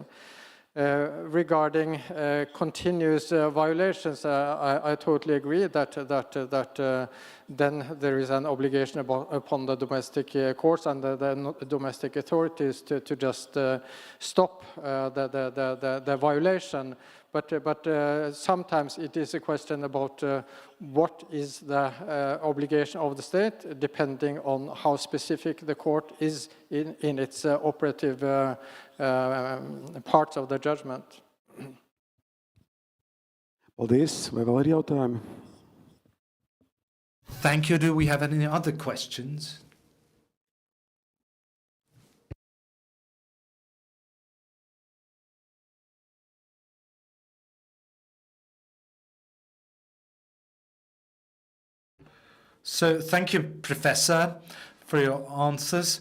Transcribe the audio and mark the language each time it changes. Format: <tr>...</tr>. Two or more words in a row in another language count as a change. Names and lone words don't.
<en>Regarding continuous violations, I totally agree that then there is an obligation upon the domestic courts and the domestic authorities to just stop the violation. But sometimes it is a question about what is the obligation of the state, depending on how specific the court is in its operative parts of the judgment.</en> <lv>Paldies. Vai vēl ir jautājumi?</lv> <en>Thank you. Do we have any other questions? So thank you, Professor, for your answers.</en>